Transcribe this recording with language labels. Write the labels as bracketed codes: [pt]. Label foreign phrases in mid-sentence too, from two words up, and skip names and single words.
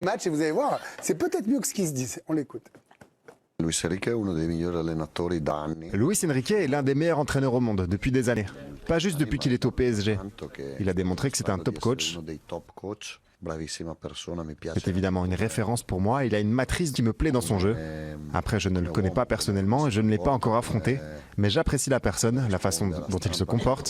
[fr] match et vous allez voir, c'est peut-être mieux que ce qu'ils se disent. On l'écoute. [it] Luis Enrique est uno dei migliori allenatori da anni. [fr] Luis Enrique est l'un des meilleurs entraîneurs au monde depuis des années. Pas juste depuis qu'il est au PSG. Il a démontré que c'est un top coach. C'est évidemment une référence pour moi. Il a une matrice qui me plaît dans son jeu. Après, je ne le connais pas personnellement et je ne l'ai pas encore affronté. Mais j'apprécie la personne, la façon dont il se comporte.